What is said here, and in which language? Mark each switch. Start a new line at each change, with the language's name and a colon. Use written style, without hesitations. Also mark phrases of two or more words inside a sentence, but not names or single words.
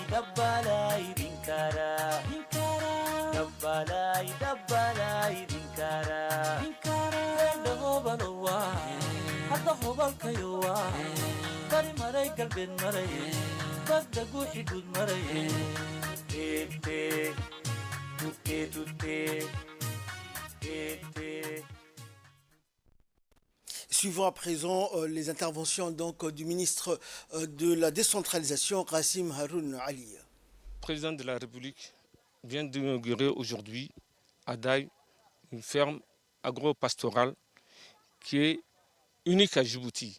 Somali: dabbalai dinkara Dabbalai dabbalai dinkara Enda hobalowa Hadda hobalkayowa Bari maray galbeed maray Bagda guuxi guud maray Tete Tutte tutte Tete.
French: Suivons à présent les interventions donc, du ministre de la décentralisation, Kassim Haroun Ali. Le président de la République vient d'inaugurer aujourd'hui à Daï une ferme agro-pastorale qui est unique à Djibouti.